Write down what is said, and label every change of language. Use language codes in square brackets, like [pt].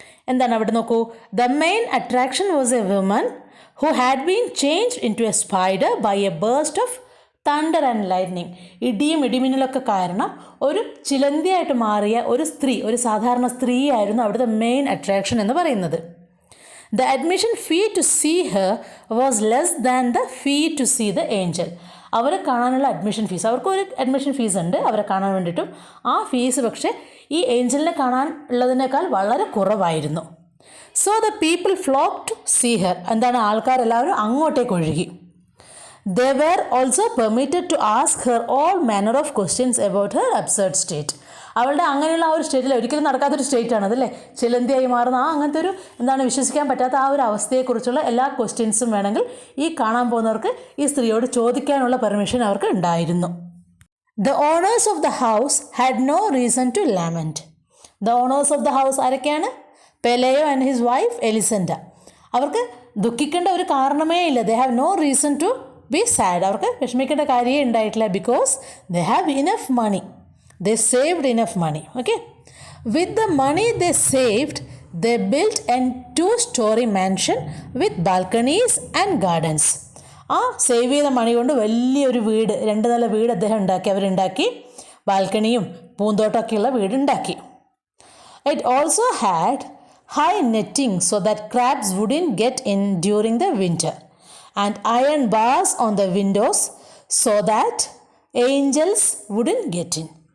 [ml] എന്താണ് അവിടെ നോക്കൂ, [en] The main attraction was a woman who had been changed into a spider by a beast of thunder and lightning. [ml] ഇടിയും ഇടിമിന്നലൊക്കെ കാരണം ഒരു ചിലന്തിയായിട്ട് മാറിയ ഒരു സ്ത്രീ, ഒരു സാധാരണ സ്ത്രീയായിരുന്നു അവിടുത്തെ മെയിൻ അട്രാക്ഷൻ എന്ന് പറയുന്നത്. [en] The admission fee to see her was less than the fee to see the angel. [ml] അവരെ കാണാനുള്ള അഡ്മിഷൻ ഫീസ്, അവർക്കൊരു അഡ്മിഷൻ ഫീസ് ഉണ്ട് അവരെ കാണാൻ വേണ്ടിയിട്ടും. ആ ഫീസ് പക്ഷേ ഈ ഏഞ്ചലിനെ കാണാൻ ഉള്ളതിനേക്കാൾ വളരെ കുറവായിരുന്നു. [en] So the people flock to see her. [ml] എന്താണ്, ആൾക്കാരെല്ലാവരും അങ്ങോട്ടേക്ക് ഒഴുകി. [en] They were also permitted to ask her all manner of questions about her absurd state. [ml] അവളുടെ അങ്ങനെയുള്ള ആ ഒരു സ്റ്റേറ്റിൽ ഒരിക്കലും നടക്കാത്തൊരു സ്റ്റേറ്റാണ് അതല്ലേ, ചിലന്തിയായി മാറുന്ന അങ്ങനത്തെ ഒരു വിശ്വസിക്കാൻ പറ്റാത്ത ആ ഒരു അവസ്ഥയെക്കുറിച്ചുള്ള എല്ലാ ക്വസ്റ്റ്യൻസും വേണമെങ്കിൽ ഈ കാണാൻ പോകുന്നവർക്ക് ഈ സ്ത്രീയോട് ചോദിക്കാനുള്ള പെർമിഷൻ അവർക്ക് ഉണ്ടായിരുന്നു. [en] The owners of the house had no reason to lament. The owners of the house [ml] ആരൊക്കെയാണ്? [en] Pelayo and his wife Elisenda. [ml] അവർക്ക് ദുഃഖിക്കേണ്ട ഒരു കാരണമേ ഇല്ല. [en] They have no reason to be sad. [ml] അവർക്ക് വിഷമിക്കേണ്ട കാര്യമേ ഉണ്ടായിട്ടില്ല. [en] Because they have enough money. They saved enough money. Okay. With the money they saved, they built a 2-story mansion with balconies and gardens. [ml] ആ save ചെയ്ത മണി കൊണ്ട് വലിയൊരു വീട്, 2 നില വീട് അദ്ദേഹം അവരുണ്ടാക്കി. ബാൽക്കണിയും പൂന്തോട്ടമൊക്കെയുള്ള വീടുണ്ടാക്കി. [en] It also had high netting so that crabs wouldn't get in during the winter and iron bars on the windows so that angels wouldn't get in.